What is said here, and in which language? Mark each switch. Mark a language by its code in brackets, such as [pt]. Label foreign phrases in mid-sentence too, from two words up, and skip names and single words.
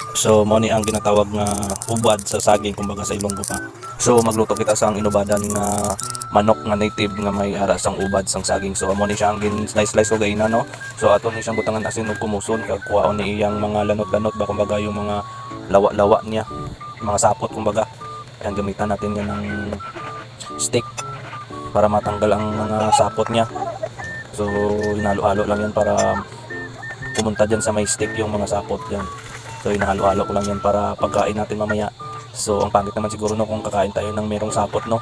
[hil] So mo ni ang ginatawag nga ubad sa saging kumbaga sa Ilonggo pa. So magluto kita sang inubadan nga manok nga native nga may ara sang ubad sang saging. So amo ni siya ang gin slice ko gayna no. So ato ni siyang butangan asin ug kumuson kag kuhaon ni iyang mga lanot-lanot ba kumbaga [tl] yung mga lawa-lawa niya, [hil] mga sapot kumbaga. [tl] Ayan gamitan natin yan ng stick para matanggal ang mga sapot niya. So hinalo-halo lang yan para pumunta dyan sa may stick yung mga sapot dyan. So hinahalo-halo ko lang yan para pagkain natin mamaya. So ang pangit naman siguro no kung kakain tayo ng merong sapot no.